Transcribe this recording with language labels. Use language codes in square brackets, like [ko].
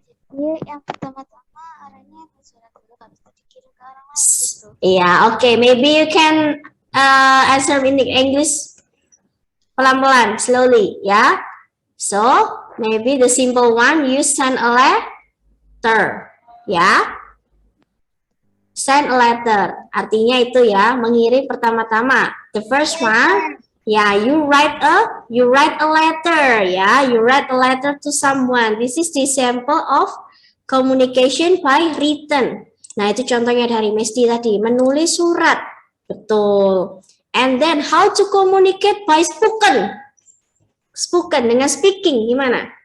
[id] Iya, yang pertama-tama arahnya ke surat dulu, habis itu dikirim ke orang lain gitu. [en] Yeah, okay. Maybe you can answer in English pelan-pelan, slowly, ya. So, maybe the simple one, you send a letter, ya. Send a letter, [id] artinya itu ya, mengirim pertama-tama. [en] The first one, ya, you write a letter, ya. You write a letter to someone. This is the example of communication by written. [id] Nah, itu contohnya dari Mesty tadi, menulis surat. Betul. [en] And then how to communicate by spoken. [id] Spoken dengan speaking gimana?